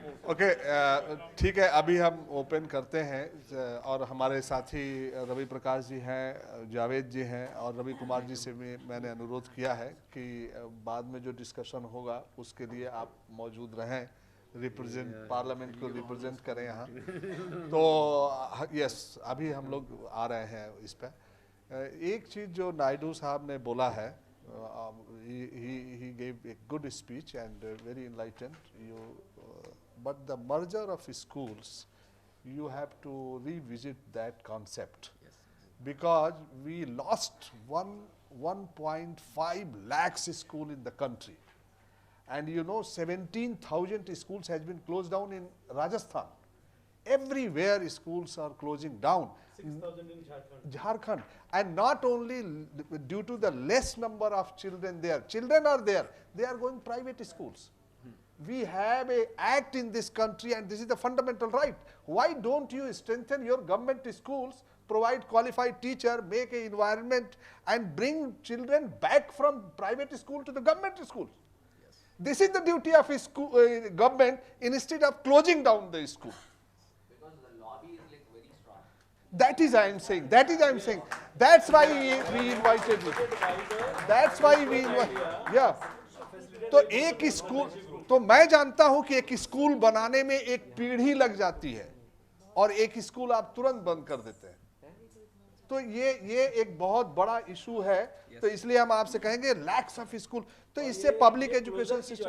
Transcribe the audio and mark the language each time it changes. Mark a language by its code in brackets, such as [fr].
[hi] Okay, ठीक है, अभी हम ओपन करते हैं और हमारे साथी रवि प्रकाश जी हैं, जावेद जी हैं और रवि कुमार जी से भी मैंने अनुरोध किया है कि बाद में जो डिस्कशन होगा उसके लिए आप मौजूद रहें, रिप्रेजेंट पार्लियामेंट को रिप्रेजेंट करें यहाँ। तो यस, अभी हम लोग आ रहे हैं इस पर। एक चीज़ जो नायडू साहब ने बोला है, [en] he gave a good speech and very enlightened. But the merger of schools, you have to revisit that concept. Yes. Because we lost 1.5 lakhs school in the country, and 17,000 schools has been closed down in Rajasthan. Everywhere schools are closing down. 6,000 in Jharkhand, and not only due to the less number of children there. Children are there; they are going private schools. We have a act in this country, and this is the fundamental right. Why don't you strengthen your government schools, provide qualified teacher, make an environment, and bring children back from private school to the government school? Yes. This is the duty of government instead of closing down the school. Because the lobby is like very strong. That is I am saying. That is I am saying. That's why we invited you. That's why we yeah. [hi] तो एक school, तो मैं जानता हूं कि एक school बनाने में एक पीढ़ी लग जाती है और एक स्कूल आप तुरंत बंद कर देते हैं। तो ये एक बहुत बड़ा इशू है। तो इसलिए हम आपसे कहेंगे लैक्स ऑफ स्कूल, तो इससे पब्लिक एजुकेशन सिस्टम